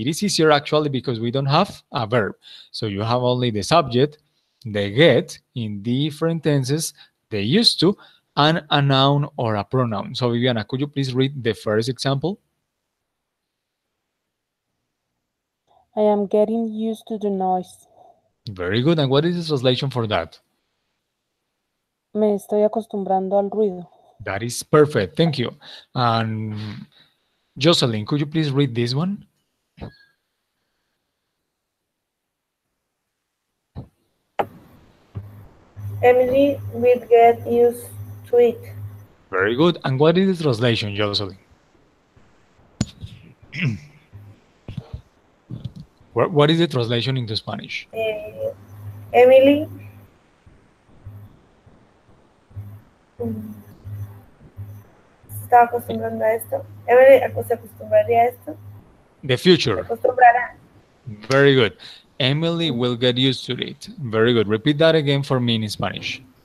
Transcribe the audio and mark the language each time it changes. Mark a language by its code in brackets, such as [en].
[en] It is easier actually because we don't have a verb. So you have only the subject, the get in different tenses, the used to, and a noun or a pronoun. So Viviana, could you please read the first example? I am getting used to the noise. Very good. And what is the translation for that? [es] Me estoy acostumbrando al ruido. [en] That is perfect. Thank you. And Jocelyn, could you please read this one? Emily will get used to it. Very good. And what is the translation, Jocelyn? What is the translation into Spanish? [es] Emily se está acostumbrando a esto. Emily se acostumbraría a esto. [en] The [es] Se [en] future. [es] acostumbrará. [en] Very good. Emily will get used to it. Very good. Repeat that again for me in Spanish.